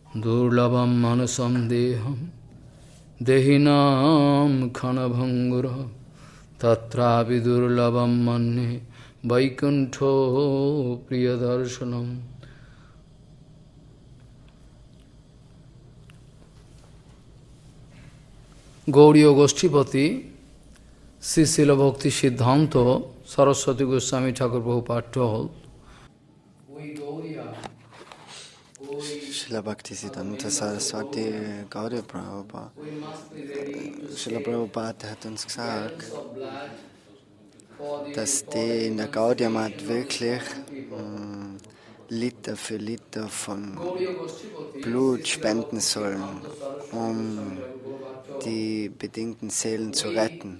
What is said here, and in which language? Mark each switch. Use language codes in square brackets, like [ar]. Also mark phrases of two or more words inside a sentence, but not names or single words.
[sa] दुर्लभं मानसं देहं देहिनां क्षणभङ्गुर तत्रापि दुर्लभं मन्ये वैकुण्ठ प्रियदर्शनम्. [en] Gaudiya Goshtipati, Srila Bhakti Siddhanta, Saraswati Goswami Thakur Prabhupad told, Srila Bhakti Siddhanta Saraswati Gaudiya Prabhupada. [de] Srila Prabhupada hat uns gesagt, dass die in der Gaudiya Math wirklich Liter für Liter von Blut spenden sollen, um die bedingten Seelen zu retten.